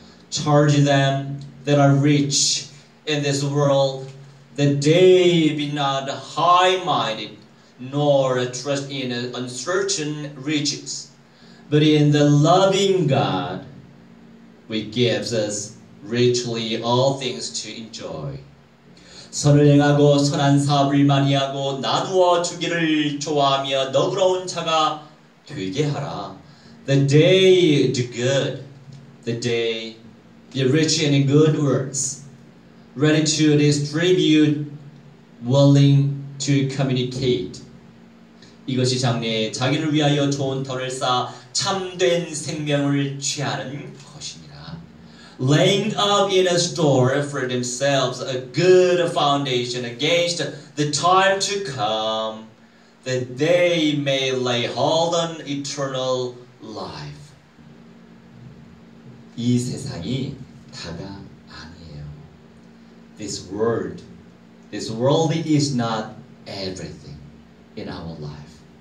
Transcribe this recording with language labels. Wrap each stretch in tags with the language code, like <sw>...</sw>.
<en>Charge them that are rich in this world that they be not high-minded nor trust in uncertain riches but in the loving God which gives us richly all things to enjoy.</en> <ko>선을 행하고 선한 사업을 많이 하고 나누어 주기를 좋아하며 너그러운 자가 되게 하라.</ko> <en>The day do good. The day be rich in good works. Ready to distribute. Willing to communicate.</en> <ko>이것이 장래에 자기를 위하여 좋은 터를 쌓아 참된 생명을 취하는 것입니다.</ko> <en>Laying up in a store for themselves a good foundation against the time to come, that they may lay hold on eternal life.</en> <ko>이 세상이 다가 아니에요.</ko> <en>This world is not everything in our life.</en>